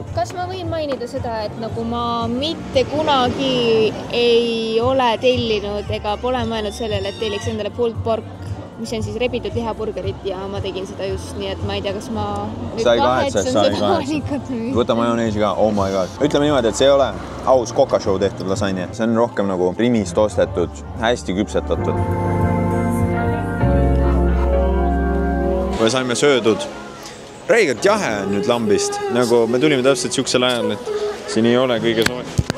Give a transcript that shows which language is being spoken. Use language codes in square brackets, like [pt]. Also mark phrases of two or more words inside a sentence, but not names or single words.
[et] Kas ma võin mainida seda, et nagu ma mitte kunagi ei ole tellinud ega pole mõelnud sellele, et telliks endale [en] pulled pork, [et] mis on siis rebitud lihaburgerit ja ma tegin seda just nii, et ma ei tea, kas ma sai kahetse. Võta majoneesi ka, [en] oh my god. [et] Ütleme niimoodi, et see ei ole aus kokashow tehtud lasanje. See on rohkem nagu primist ostetud, hästi küpsetatud. Me saime söödud. Räigelt jahe on nüüd lambist, nagu me tulime täpselt siuksel ajal, et siin ei ole kõige soet.